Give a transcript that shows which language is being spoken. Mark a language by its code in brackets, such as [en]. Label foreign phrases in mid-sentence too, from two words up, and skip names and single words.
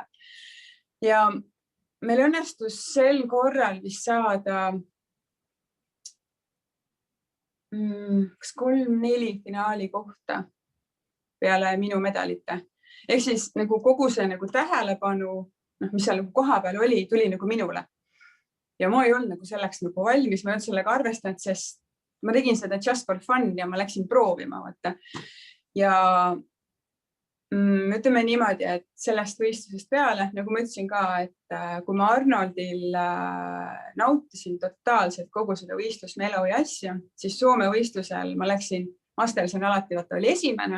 [et] Ja meil õnnestus sel korral vist saada 3-4 finaali kohta peale minu medalite. Ehk siis nagu kogu see nagu tähelepanu, mis seal koha peal oli, tuli nagu minule. Ja ma ei olnud nagu selleks nagu valmis, ma ei olnud sellega arvestanud, sest ma tegin seda [en] just for fun [et] ja ma läksin proovima. Vaata. Ja Ütleme niimoodi, et sellest võistlusest peale, nagu ma ütlesin ka, et kui ma Arnoldil nautisin totaalselt kogu seda võistlusmelu ja asju, siis Soome võistlusel ma läksin, Masterson alati oli esimene.